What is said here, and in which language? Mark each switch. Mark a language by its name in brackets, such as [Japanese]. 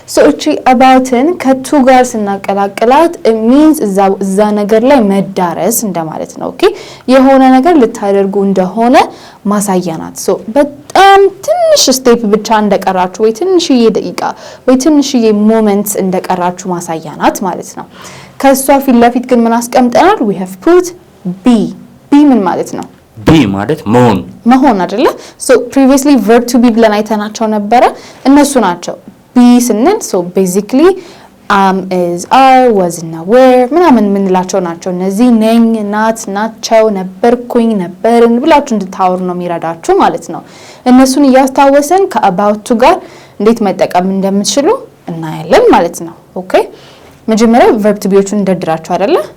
[Amharic] እቺ aboutን ከቱ ጋር ስናቀላቅላት [English] it means [Amharic] እዛ ነገር ላይ መዳረስ እንደማለት ነው። ኦኬ የሆነ ነገር ልታደርጉ እንደሆነ ማሳያ ናት። በጣም ትንሽ ስቴፕ ብቻ እንደቀራችሁ ወይ ትንሽዬ ደቂቃ ወይ ትንሽዬ ሞመንት እንደቀራችሁ ማሳያ ናት ማለት ነው። ከሷ ፊት ለፊት ግን ምን አስቀምጠናል? [English] we have put be [Amharic] ምን ማለት ነው? be ማለት መሆን አይደለ? [English] previously [Amharic] verb to be ብለን አይተናቸው ነበረ። እነሱ ናቸው be ስንል basically is are was እና were ምናምን ምንላቸው ናቸው። እነዚህ ነኝ ናት ናቸው ነበርኩኝ ነበርን ብላችሁ እንድታወሩ ነው የሚረዳችሁ ማለት ነው። እነሱን እያስታወሰን ከabout to ጋር እንዴት መጠቀም እንደምትችሉ እናያለን ማለት ነው። ኦኬ መጀመሪያ verb to be-ዎቹን እንደድራችሁ አይደለ?